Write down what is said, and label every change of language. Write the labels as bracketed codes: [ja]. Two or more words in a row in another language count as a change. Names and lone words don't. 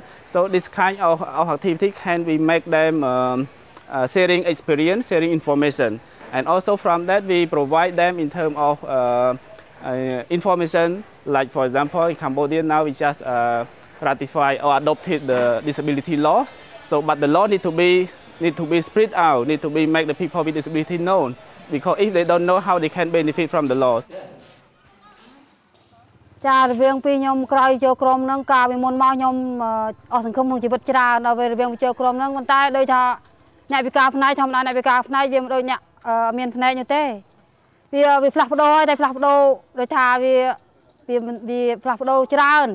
[en] So this kind of activity can we make them sharing experience, sharing information, and also from that we provide them in terms of information. Like for example, in Cambodia now we just ratify or adopted the disability laws. So but the law need to be spread out, need to be make the people with disability known, because if they don't know how they can benefit from the laws. [km] ចារវាងពីខ្ញុំក្រោយចូលក្រុមហ្នឹងកាលពីមុនមកខ្ញុំអស់សង្ឃឹមក្នុងជីវិតច្រើនដល់ពេលរវាងចូលក្រុមហ្នឹងប៉ុន្តែដូចថាអ្នកវិការផ្នែកធម្មតាអ្នកវិការផ្នែកវាមិនដូចអ្នកមានផ្នែកនោះទេវាផ្លាស់ប្ដូរហើយតែផ្លាស់ប្ដូរដូចថាវាផ្លាស់ប្ដូរច្រើន